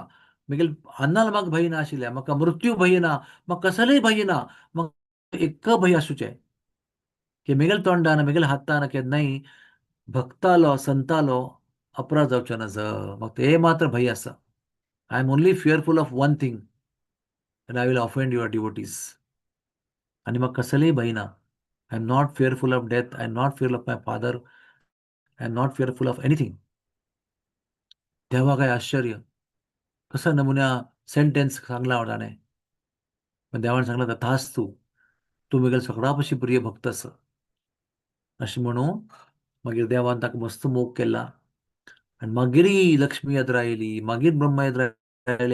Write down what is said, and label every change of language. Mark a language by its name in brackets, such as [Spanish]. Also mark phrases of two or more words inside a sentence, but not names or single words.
[Konkani] म्हगेल्या आन्नाल म्हाका भंय नाशिल्लें. म्हाका मृत्यू भंय ना. म्हाका कसलेय भंय ना. म्हाका एक्क भंय आसूचें की म्हगेल्या तोंडान म्हगेल्या हातान केन्नाय भक्तालो संतालो अपराध जावचे नज. म्हाका हे मात्र भंय आसा. [English] I am only fearful of one thing that I will offend your devotees. [Konkani] आणि म्हाका कसलेय भंय ना. [English] I am not fearful of death. I am not fear of my father. I am not fearful of anything. [Konkani] देवा काय आश्चर्य. कसं नमुन्या सेंटेन्स सांगला ताणें. पण देवान सांगला तथास्तु. तूं म्हगेलो सगळा पशी प्रिय भक्त आसा. अशें म्हणून मागीर देवान ताका मस्त मोग केला. आनी मागीर लक्ष्मी येत रायली. मागीर ब्रह्मा येत रायली.